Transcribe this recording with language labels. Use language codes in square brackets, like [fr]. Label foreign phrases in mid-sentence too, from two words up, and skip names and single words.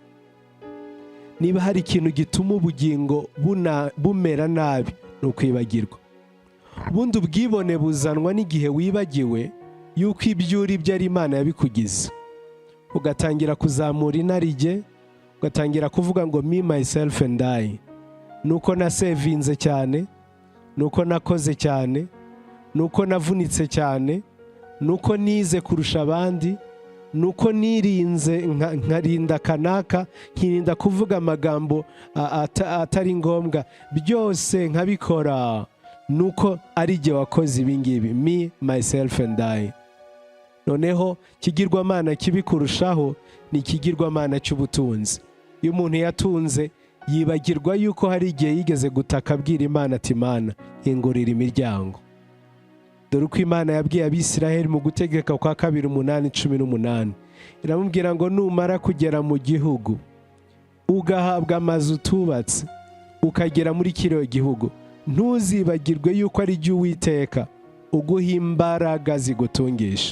[rw] Niba hari ikintu gituma ubugingo bumera nabi, ni ukwibagirwa. Ubundi ubwibone buzanwa n'igihe wibagiwe yuko ibyo uri byo ari Imana yabikugize. Ugatangira kuzamura inarijye, ugatangira kuvuga ngo [en] me, myself and I. [rw] Nuko nasevinze cyane, nuko nakoze cyane, nuko navunitse cyane, nuko nize kurusha abandi, nuko nirinze nkarinda kanaka, nkirinda kuvuga amagambo atari ngombwa, byose nkabikora, nuko ari jye wakoze ibingibi, [en] me, myself and I. [rw] Noneho kigirwamana kibi kurushaho ni ikigirwamana cy'ubutunzi. Iyo umuntu yatunze yibagirwa yuko hari igihe yigeze gutaka abwira Imana ati Imana hingurira imiryango. Dore uko Imana yabwiye Abisiraheli mu gutegeka kwa 2:8-18, iramubwira ngo numara kugera mu gihugu ugahabwa amazu utubatse ukagera muri kiriya gihugu, ntuzibagirwe yuko ari jye Uwiteka uguha imbaraga zigutungisha.